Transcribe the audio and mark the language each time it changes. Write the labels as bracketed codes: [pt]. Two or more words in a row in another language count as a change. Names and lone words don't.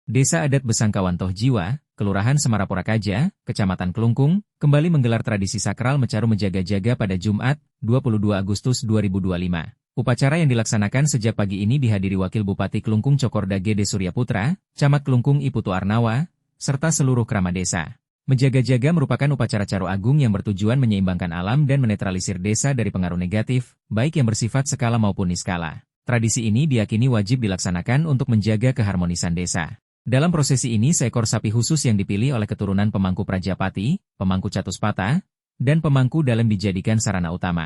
[id] Desa Adat Besangkawan Toh Jiwa, Kelurahan Semarapura Kaja, Kecamatan Kelungkung, kembali menggelar tradisi sakral Mecaru Menjaga-Jaga pada Jumat, 22 Agustus 2025. Upacara yang dilaksanakan sejak pagi ini dihadiri Wakil Bupati Kelungkung Cokorda Gede Surya Putra, Camat Kelungkung Iputu Arnawa, serta seluruh keramat desa. Menjaga-jaga merupakan upacara caru agung yang bertujuan menyeimbangkan alam dan menetralisir desa dari pengaruh negatif, baik yang bersifat skala maupun niskala. Tradisi ini diyakini wajib dilaksanakan untuk menjaga keharmonisan desa. Dalam prosesi ini seekor sapi khusus yang dipilih oleh keturunan pemangku Prajapati, pemangku Catuspata, dan pemangku Dalem dijadikan sarana utama.